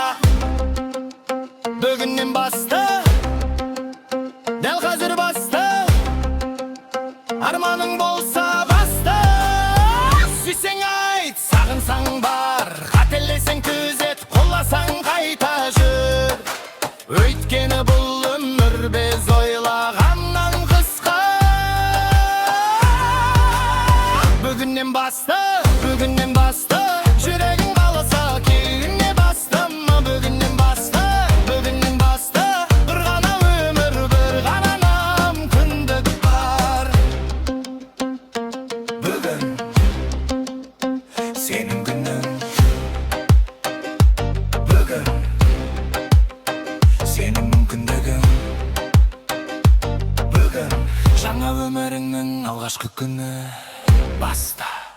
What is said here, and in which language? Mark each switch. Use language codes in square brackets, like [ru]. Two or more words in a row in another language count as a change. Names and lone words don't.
[tr] Bugünden basta, [kk] дәл қазір баста, арманың болса баста. Сүйсең айт, сағынсаң бар, қателесең түзет, қоласаң қайта жүр. Өйткені бұл өмір біз ойлағаннан қысқа. [tr] Bugünden basta, bugünden basta, [kk] жүрегің қаласа кейінге бастама. [tr] Bugünden basta, bugünden basta, [kk] bir ғана өмір, bir ғана мүмкіндік бар. [tr] Bugün senin günün, bugün senin мүмкіндігің. [kk] Bugün жаңа өміріңнің алғашқы күні. Basta.